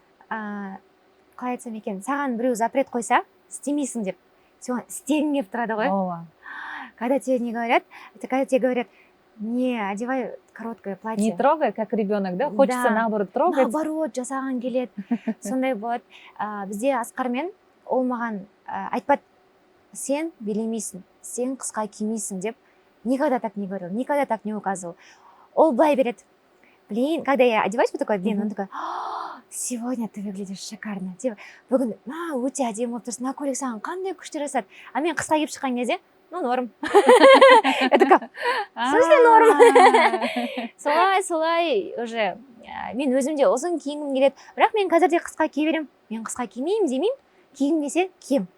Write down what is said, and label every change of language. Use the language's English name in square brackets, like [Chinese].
[Kazakh] Қалай айтсам екен, саған біреу запрет қойса, істемейсің деп. Сен істегің келіп тұрады ғой. [Russian] Когда тебе не говорят, когда тебе говорят, не одевай короткое платье. Не трогай, как ребенок, да? Хочется наоборот трогать. [Kazakh] Наоборот, жасаған келеді. Сондай болады. Бізде Асқармен ол маған айтпады, сен билемейсің, сен қысқа кимейсің деп. [Russian] Никогда так не говорил, никогда так не указывал. [Kazakh] Ол былай береді. [Russian] Блин, когда я одеваюсь, вот такой, блин, он такой, сегодня ты выглядишь шикарно. [Kazakh] Бүгін өте әдемі болып тұрсың, көйлек саған қандай күшті жасады. А мен қысқа киіп шыққан кезде, [Russian] ну, норм. Это как? В смысле норм? [Kazakh] Солай уже. Мен өзімде ұзын киінгім келеді. Бірақ мен қазір де қысқа кие берем. Мен қысқа кимеймін демеймін. Киім десе кием.